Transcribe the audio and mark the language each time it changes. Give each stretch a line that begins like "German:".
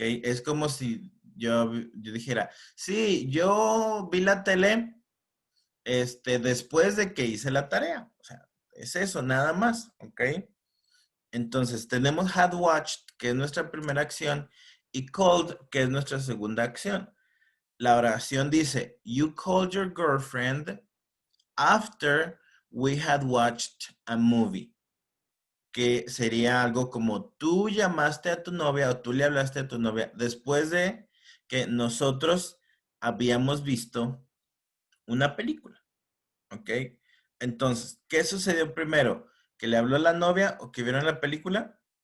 Spanish: Es como si yo dijera, sí, yo vi la tele después de que hice la tarea. O sea, es eso, nada más. ¿Ok? Entonces, tenemos had watched, que es nuestra primera acción, y called, que es nuestra segunda acción. La oración dice,
English: you called your girlfriend after we had watched a movie.
Spanish: Que sería algo como tú llamaste a tu novia o tú le hablaste a tu novia después de que nosotros habíamos visto una película. ¿Ok? Entonces, ¿qué sucedió primero? ¿Que le habló la novia o que vieron la película?